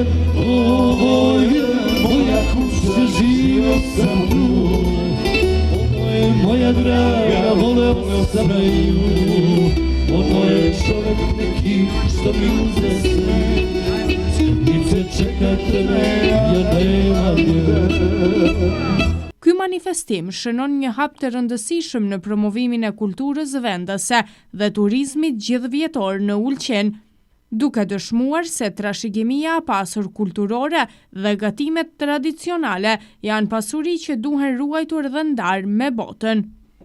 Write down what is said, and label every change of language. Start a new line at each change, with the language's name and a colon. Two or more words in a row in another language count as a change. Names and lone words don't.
Serbian: Ovo je moja kuća, živio sam tu, ono je moja draga, voleo sam nju. Ono je čovjek neki što mi uzme sve, stidi se čekate, ja nemam je.
Albanian: Ky manifestim shënon një hap të rëndësishëm në promovimin e kulturës vendase dhe turizmit gjithvjetor në Ulqin, duke dëshmuar se trashëgimia e pasur kulturore dhe gatimet tradicionale janë pasuri që duhen ruajtur dhe ndarë me botën.